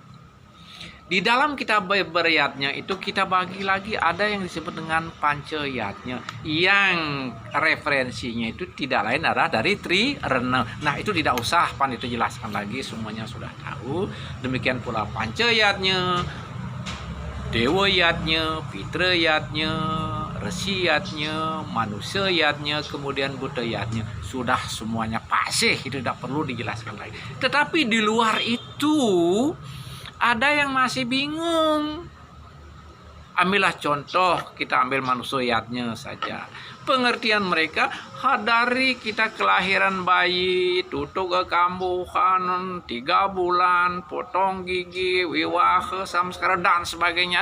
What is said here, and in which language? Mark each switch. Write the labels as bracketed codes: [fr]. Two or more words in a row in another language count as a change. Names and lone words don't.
[id] Di dalam kita beryadnya itu kita bagi lagi, ada yang disebut dengan panca yadnya, yang referensinya itu tidak lain adalah dari Trirena. Nah, itu tidak usah Pandita jelaskan lagi, semuanya sudah tahu. Demikian pula panca yadnya, Dewa yadnya, Pitra yadnya, Resi yadnya, manusia yadnya, kemudian Buddha yadnya, sudah semuanya pasih, itu tidak perlu dijelaskan lagi. Tetapi di luar itu ada yang masih bingung. Ambillah contoh, kita ambil manusiatnya saja. Pengertian mereka, dari kita kelahiran bayi, tutup ke kambuhan, 3 bulan, potong gigi, wiwahe, samskara, dan sebagainya.